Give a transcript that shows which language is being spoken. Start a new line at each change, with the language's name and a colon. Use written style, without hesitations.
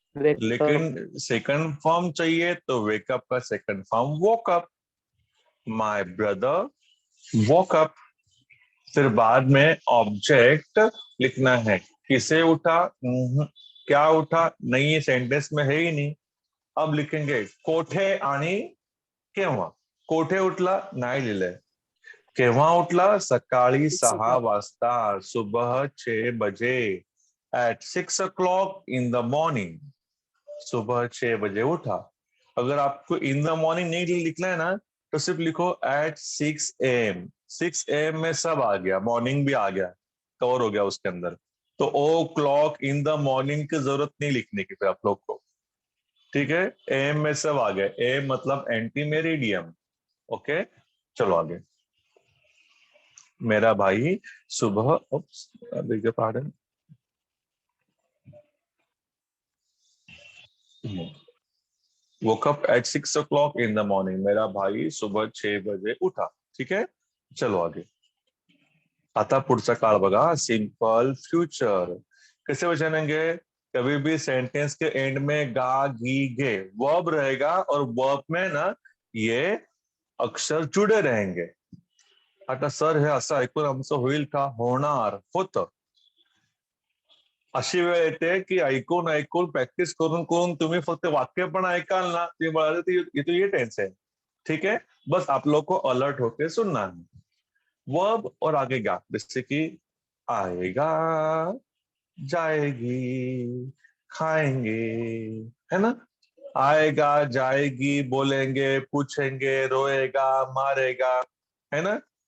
Hindi: लेकिन second form चाहिए, तो वेकअप का second form woke up.
English: My brother woke up.
Hindi: फिर बाद में ऑब्जेक्ट लिखना है, किसे उठा? क्या उठा? नहीं, ये सेंटेंस में है ही नहीं। अब लिखेंगे
Marathi: कोठे आणि केव्हा। कोठे उठला? नाही लिहिलंय। केव्हा उठला? सकाळी 6 वाजता,
Hindi: सुबह 6 बजे,
English: At 6 o'clock in the morning।
Hindi: सुबह 6 बजे उठा। अगर आपको इन द मॉर्निंग नहीं लिखना है ना, तो सिर्फ लिखो एट 6 AM। 6 AM में सब आ गया, मॉर्निंग भी आ गया, कवर हो गया उसके अंदर। तो ओ क्लॉक इन द मॉर्निंग की जरूरत नहीं लिखने की फिर आप लोग को। ठीक है, एम में सब आ गया। एम मतलब एंटी मेरिडियम। ओके, चलो आगे। मेरा भाई सुबह,
English: Pardon, woke up at 6 o'clock in the morning।
Hindi: मेरा भाई सुबह 6 बजे उठा। ठीक है, चलो आगे।
Marathi: आता पुढचा काळ बघा, सिंपल फ्यूचर।
Hindi: कैसे बचाएंगे? कभी भी सेंटेंस के एंड में गा, गी, गे वर्ब रहेगा, और वर्ब में ना ये अक्षर जुड़े रहेंगे।
Marathi: आता सर हे असं ऐकून आमचं होईल का? होणार, होतं। अशी वेळ येते की ऐकून ऐकून प्रॅक्टिस करून करून तुम्ही फक्त वाक्य पण ऐकाल ना, तुम्ही बोलाल
Hindi: तो ये टेंस है। ठीक है, बस आप लोग को अलर्ट होके सुनना है। वर्ब और आगे गा, जैसे कि आएगा, जाएगी, खाएंगे, है ना। आएगा, जाएगी, बोलेंगे, पूछेंगे, रोएगा, मारेगा, है ना।